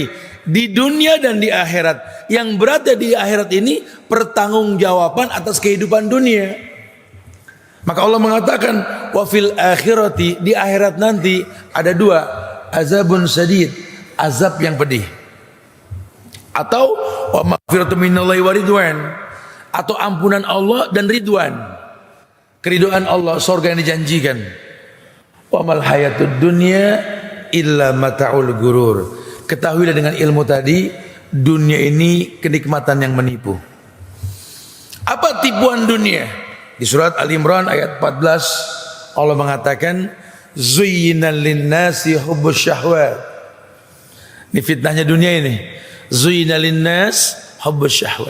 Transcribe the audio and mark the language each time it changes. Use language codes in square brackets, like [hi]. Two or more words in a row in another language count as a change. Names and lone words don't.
[id] Di dunia dan di akhirat. Yang berada di akhirat ini pertanggungjawaban atas kehidupan dunia. Maka Allah mengatakan [ar] وفي الآخرة, [id] di akhirat nanti ada 2, [ar] عذاب شديد, [id] azab yang pedih. Atau [ar] ومغفرة من الله ورضوان, [id] atau ampunan Allah dan ridwan, keridhaan Allah, surga yang dijanjikan. [ar] وما الحياة الدنيا إلا متاع الغرور. [id] Ketahuilah dengan ilmu tadi, dunia ini kenikmatan yang menipu. Apa tipuan dunia? Di surat Al-Imran ayat 14 Allah mengatakan [ar] زين للناس حب الشهوات. [id] Ini fitnahnya dunia ini. [ar] زين للناس حب الشهوات.